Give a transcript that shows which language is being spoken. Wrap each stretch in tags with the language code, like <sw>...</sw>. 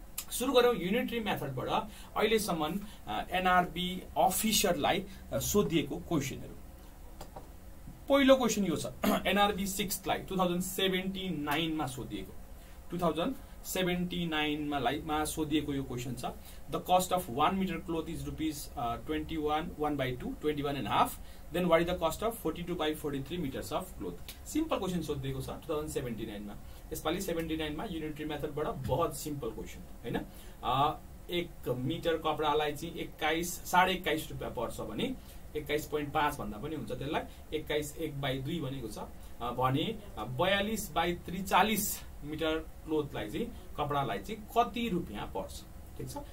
<ne>सुरु गरौँ युनिटरी मेथडबाट अहिलेसम्म एनआरबी अफिसरलाई सोधिएको क्वेशनहरु। पहिलो क्वेशन यो छ एनआरबी 6th लाई 2079 मा सोधिएको 2079 मा सोधिएको यो क्वेशन छ।</ne> <en>The cost of 1 metre cloth is rupees 21/2 21.5। Then what is the cost of 42/43 metres of cloth.</en> <ne>Simple question सोधिएको छ 2079 मा। यसपालि 79 मा युनिटरी मेथडबाट बहुत सिम्पल क्वेशन हैन। 1 मिटर कपडालाई चाहिँ 21.5 रुपैयाँ पर्छ भने 21.5 भन्दा पनि हुन्छ। त्यसलाई 21/1/2 भनेको छ भने 42/43 मिटर क्लोथलाई चाहिँ कपडालाई चाहिँ कति रुपैयाँ पर्छ। ठीक छ।</ne>